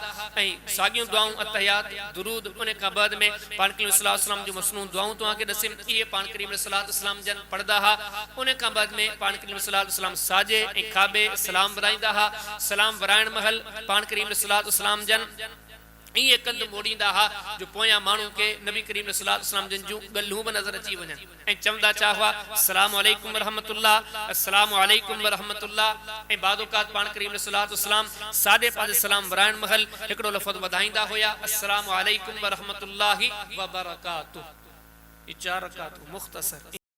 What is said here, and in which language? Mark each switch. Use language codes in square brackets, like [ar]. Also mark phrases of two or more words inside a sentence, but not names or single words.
[sd] ऐं साॻियूं दुआऊं अतहियात दुरूद उन खां बाद में पाण करीम [ar] صلى الله عليه وسلم [sd] जूं मसनून दुआऊं तव्हांखे ॾसेम, इहे पाण करीम [ar] صلى الله عليه وسلم [sd] जन पढ़ंदा हा। उन खां बाद में पाण करीम [ar] صلى الله عليه وسلم [sd] साॼे ऐं खाॿे सलाम विराईंदा हा। सलाम विराइण महल पाण करीम [ar] صلى الله عليه وسلم [sd] जन ईअं कंद मोड़ींदा हा जो पोयां माण्हू खे नबी करीम [ar] صلى الله عليه وسلم [sd] जन जूं ॻाल्हियूं बि नज़र अची वञनि, ऐं चवंदा छा हुआ, [ar] السلام عليكم ورحمة الله السلام عليكم ورحمة الله. [sd] ऐं बाद औक़ात पाण करीम [ar] صلى الله عليه وسلم [sd] साॼे पासे सलाम विराइण महल हिकिड़ो लफ़्ज़ वधाईंदा हुया, [ar] السلام عليكم ورحمة الله وبركاته. [sd] 4 रकातूं मुख़्तसर